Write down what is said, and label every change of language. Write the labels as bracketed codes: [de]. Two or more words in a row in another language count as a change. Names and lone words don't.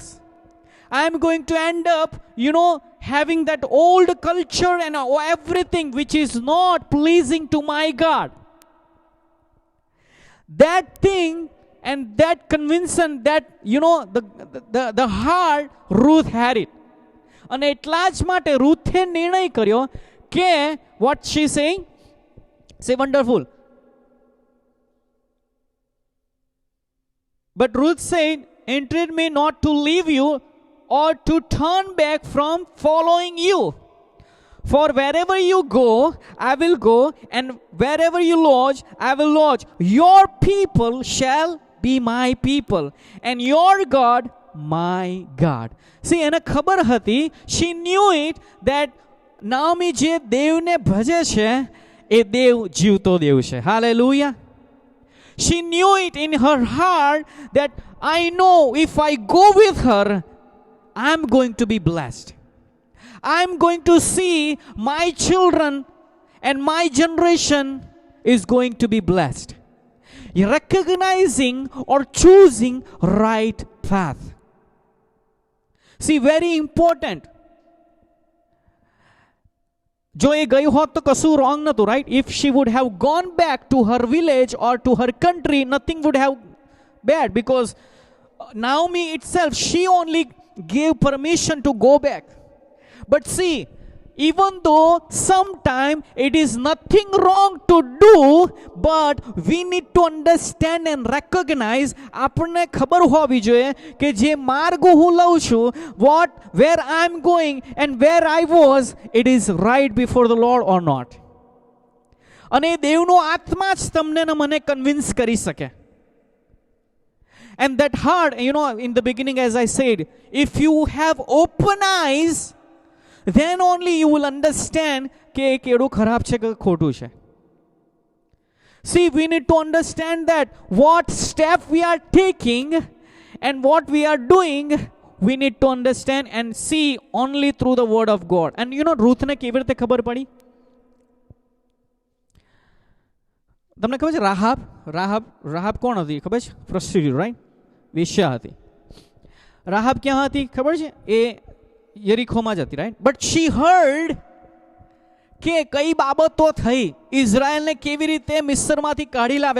[en] I'm going to end up, having that old culture and everything which is not pleasing to my God. That thing and that conviction, that, the heart, Ruth had it. [gu] અને એટલા જ માટે રૂથે નિર્ણય કર્યો કે [en] what she saying? Say wonderful. But Ruth said, entreat me not to leave you or to turn back from following you. For wherever you go, I will go, and wherever you lodge, I will lodge. Your people shall be my people, and your God my God. See, [gu] એને ખબર હતી, [en] she knew it, that [gu] નાઓમી જે દેવને ભજે છે એ દેવ જીવતો દેવ છે. [en] Hallelujah. She knew it in her heart that I know if I go with her, I'm going to be blessed. I'm going to see my children and my generation is going to be blessed. recognizing or choosing right path. See, very important. [gu] જો એ ગઈ હોત તો કશું wrong નતું, right? [en] If she would have gone back to her village or to her country, nothing would have bad, because Naomi itself, she only gave permission to go back. But see, even though sometimes it is nothing wrong to do, but we need to understand and recognize, [gu] આપણને ખબર હોવી જોઈએ કે જે માર્ગ હું લઉં છું, [en] where I am going and where I was, it is right before the Lord or not. [gu] અને દેવનો આત્મા જ તમને ને મને કન્વિન્સ કરી શકે. [en] And that heart, in the beginning, as I said, if you have open eyes, then only you will understand [gu] કે એ કેડું ખરાબ છે કે ખોટું છે. [en] See, we need to understand that what step we are taking and what we are doing, we need to understand and see only through the word of God. [gu] And Ruth ને કેવી રીતે ખબર પડી? તમને ખબર છે રાહાબ કોણ હતી ખબર છે? [en] prostitute, right? [gu] વેશ્યા હતી. રાહાબ ક્યાં હતી ખબર છે? એ યરીખોમાં જ હતી, રાઈટ? [en] but she heard [gu] કે કઈ બાબતો થઈ, ઇઝરાયલને કેવી રીતે મિસ્રમાંથી કાઢી લાવ્યા.